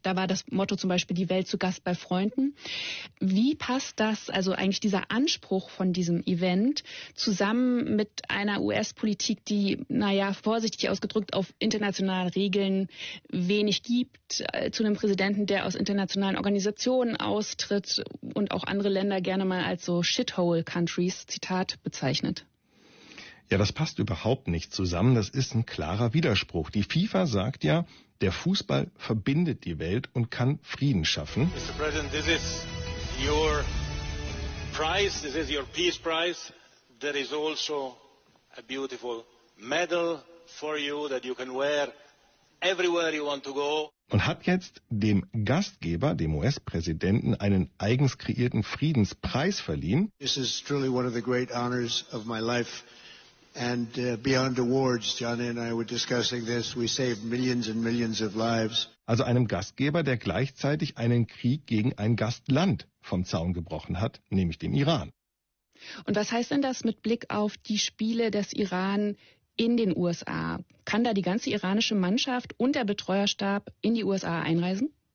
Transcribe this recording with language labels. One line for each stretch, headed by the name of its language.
German: Da war das Motto zum Beispiel die Welt zu Gast bei Freunden. Wie passt das, also eigentlich dieser Anspruch von diesem Event, zusammen mit einer US-Politik, die, naja, vorsichtig ausgedrückt, auf internationalen Regeln wenig gibt, zu einem Präsidenten, der aus internationalen Organisationen austritt und auch andere Länder gerne mal als so
English: Shithole Countries,
German: Zitat, bezeichnet? Ja, das passt überhaupt nicht zusammen. Das ist ein klarer Widerspruch. Die FIFA sagt ja, der Fußball verbindet die Welt und kann Frieden schaffen.
English: Mr. President, this is your prize, this is your peace prize. There is also a beautiful medal for you that you can wear everywhere you want to go.
German: Und hat jetzt dem Gastgeber, dem US-Präsidenten, einen eigens kreierten Friedenspreis verliehen.
English: This is truly one of the great honors of my life. And beyond awards, Johnny and I were discussing this, we saved millions and millions of lives.
German: Also einem Gastgeber, der gleichzeitig einen Krieg gegen ein Gastland vom Zaun gebrochen hat, nämlich den Iran. Und was heißt denn das mit Blick auf die Spiele des Iran in den USA? Kann da die ganze iranische Mannschaft und der Betreuerstab in die USA einreisen?